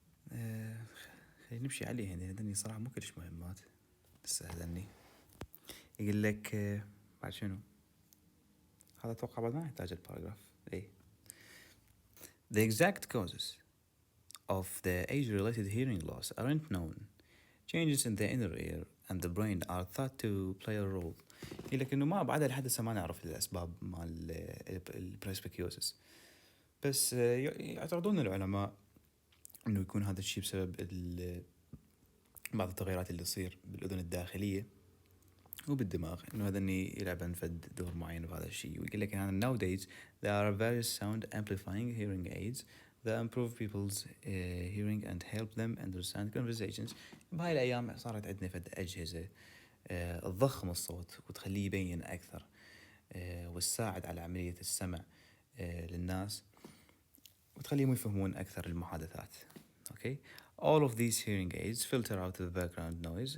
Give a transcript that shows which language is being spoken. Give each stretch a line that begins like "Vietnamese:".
Arabic: خلينا نمشي عليه هذني صراحة مو كلش مهمات لسه هذني. يقول لك بعد شنو هذا؟ أتوقع بعد ما يحتاج الباراجراف.
English: The exact causes of the age-related hearing loss aren't known. Changes in the inner ear and the brain are thought to play a role.
Arabic: يقول لك إنه ما بعد الحدث ما نعرف الأسباب مال البريسبيكيوسس، بس يعتقدون العلماء إنه يكون هذا الشيء بسبب بعض التغيرات اللي تصير بالأذن الداخلية وبالدماغ، إنه هذا يلعبن فد دور معين بهذا الشيء. ويقول لك هنا
English: nowadays there are various sound amplifying hearing aids that improve people's hearing and help them understand conversations.
Arabic: بهاي الأيام صارت عندنا فد أجهزة تضخم الصوت وتخليه يبين أكثر وتساعد على عملية السمع للناس وتخليهم يفهمون أكثر المحادثات. أوكي.
English: All of these hearing aids filter out the background noise.